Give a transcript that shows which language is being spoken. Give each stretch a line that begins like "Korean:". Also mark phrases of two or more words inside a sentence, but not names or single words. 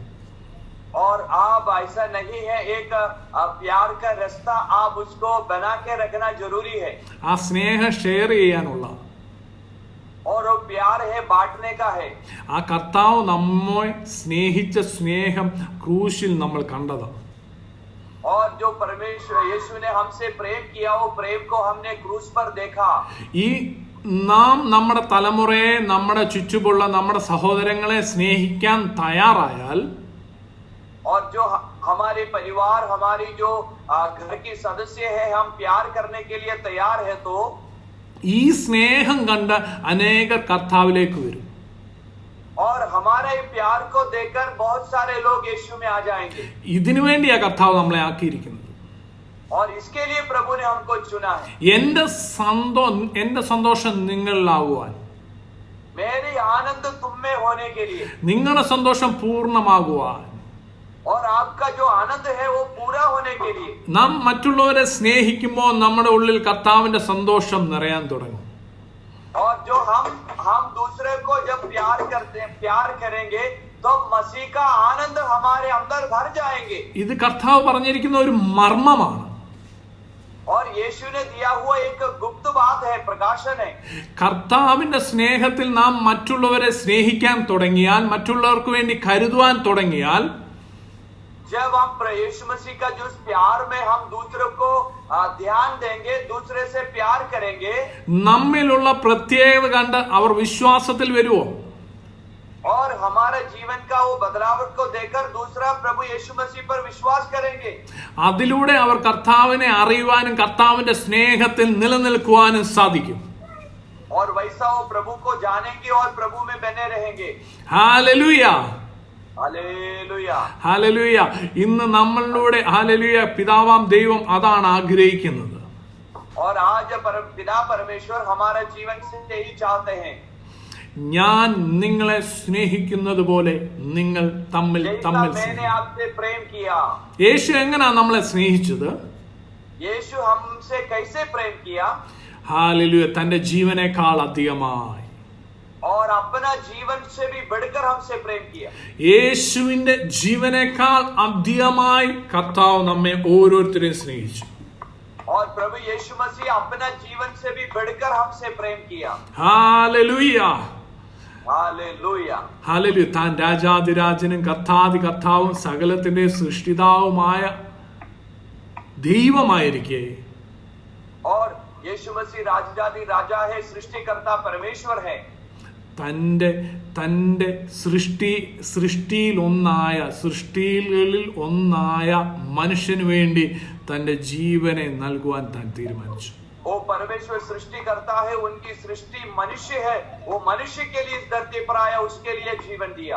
Hindi: और आप ऐसा नहीं है, एक प्यार का रास्ता आप उसको बना के रखना जरूरी है।
Malayalam: ആ സ്നേഹം ഷെയർ ചെയ്യാനുള്ള,
Hindi: और वो प्यार है बांटने का है।
Malayalam: ആ കർത്താവ് നമ്മെ സ്നേഹിച്ച സ്നേഹം ക്രൂശിൽ നമ്മൾ കണ്ടത്.
Hindi: और जो परमेश्वर यीशु ने हमसे प्रेम किया, वो प्रेम को हमने क्रूस पर देखा।
Malayalam: ഈ നാം നമ്മുടെ തലമുറയെ, നമ്മുടെ ചുറ്റുമുള്ള നമ്മുടെ സഹോദരങ്ങളെ സ്നേഹിക്കാൻ തയ്യാറായാൽ,
Hindi: और जो हमारे परिवार, हमारी जो घर की सदस्य है, हम प्यार करने के लिए तैयार है, तो
Malayalam: ഈ സ്നേഹം കണ്ട് അനേകർ കർത്താവിലേക്ക് വരും.
Hindi: और हमारे प्यार को देखकर बहुत सारे लोग यीशु में आ जाएंगे।
Malayalam: ഇതിനു വേണ്ടിയാ കർത്താവ് നമ്മളെ ആക്കിയിരിക്കുന്നത്.
Hindi: और इसके लिए प्रभु ने हमको चुना है।
Malayalam: എന്റെ സന്തോഷം നിങ്ങളിലാകുവാൻ,
Hindi: मेरी आनंद तुम में होने के लिए,
Malayalam: നിങ്ങളുടെ സന്തോഷം പൂർണ്ണമാകുവാൻ,
Hindi: और आपका जो आनंद है वो पूरा होने के लिए।
Malayalam: നാം മറ്റുള്ളവരെ സ്നേഹിക്കുമ്പോൾ നമ്മുടെ ഉള്ളിൽ കർത്താവിന്റെ സന്തോഷം നിറയാൻ തുടങ്ങും.
Hindi: और जो हम दूसरे को जब प्यार करेंगे तो मसीह का आनंद हमारे अंदर भर जाएंगे।
Malayalam: ഇത് കർത്താവ് പറഞ്ഞിരിക്കുന്ന ഒരു മർമ്മമാണ്.
Hindi: और यीशु ने दिया हुआ एक गुप्त बात है, प्रकाशन है।
Malayalam: കർത്താവിന്റെ സ്നേഹത്തിൽ നാം മറ്റുള്ളവരെ സ്നേഹിക്കാൻ തുടങ്ങിയാൽ, മറ്റുള്ളവർക്ക് വേണ്ടി കരുതുവാൻ തുടങ്ങിയാൽ,
Hindi: जब हम यीशु मसीह का जो प्यार में हम दूसरों को ध्यान देंगे, दूसरे से प्यार करेंगे,
Malayalam: നമ്മിലുള്ള പ്രത്യേകത കണ്ട് അവർ വിശ്വാസത്തിൽ വരുമോ?
Hindi: और हमारे जीवन का वो बदलावट को देखकर दूसरा प्रभु यीशु मसीह पर विश्वास करेंगे।
Malayalam: അതിലൂടെ അവർ കർത്താവിനെ അറിയുവാനും കർത്താവിന്റെ സ്നേഹത്തിൽ നിലനിൽക്കുവാനും സാധിക്കും.
Hindi: और वैसा वो प्रभु को जानेंगे और प्रभु में बने रहेंगे।
Malayalam: ഹല്ലേലൂയ,
Hindi: हालेलुया,
Malayalam: ഹല്ലേലൂയ. ഇന്ന് നമ്മളിലൂടെ ഹല്ലേലൂയ പിതാവാം ദൈവം അതാണ് ആഗ്രഹിക്കുന്നത്.
Hindi: और आज पिता परमेश्वर हमारा जीवन से यही चाहते हैं।
Malayalam: ഞാൻ നിങ്ങളെ സ്നേഹിക്കുന്നത് പോലെ നിങ്ങൾ തമ്മിൽ
Hindi: मैंने आपसे प्रेम किया।
Malayalam: യേശു എങ്ങനെയാ നമ്മളെ സ്നേഹിച്ചത്?
Hindi: यीशु हमसे कैसे प्रेम किया?
Malayalam: ഹല്ലേലൂയ, തന്റെ ജീവനേക്കാൾ അധികമായി,
Hindi: और अपना जीवन से भी बढ़कर हमसे प्रेम किया।
Malayalam: യേശുവിന്റെ ജീവനേക്കാൾ അധികമായി കർത്താവ് നമ്മെ ഓരോരുത്തരെയും സ്നേഹിച്ചു.
Hindi: और प्रभु यीशु मसीह अपना जीवन से भी बढ़कर हमसे प्रेम किया।
Malayalam: ഹല്ലേലൂയ,
Hindi: हालेलुया,
Malayalam: ഹല്ലേലൂയ. താൻ രാജാതിരാജനും കർത്താതി കർത്താവും സകലത്തിന്റെ സൃഷ്ടിതാവുമായ ദൈവമായിരിക്കെ,
Hindi: और यीशु मसीह राजाधि राजा है, सृष्टिकर्ता परमेश्वर है।
Malayalam: തന്റെ സൃഷ്ടികളിൽ ഒന്നായ മനുഷ്യന് വേണ്ടി തന്റെ ജീവനെ നൽകുവാൻ താൻ തീരുമാനിച്ചു.
Hindi: वो परमेश्वर सृष्टि करता है, उनकी सृष्टि मनुष्य है, वो मनुष्य के लिए इस धरती पर आया, उसके लिए जीवन दिया।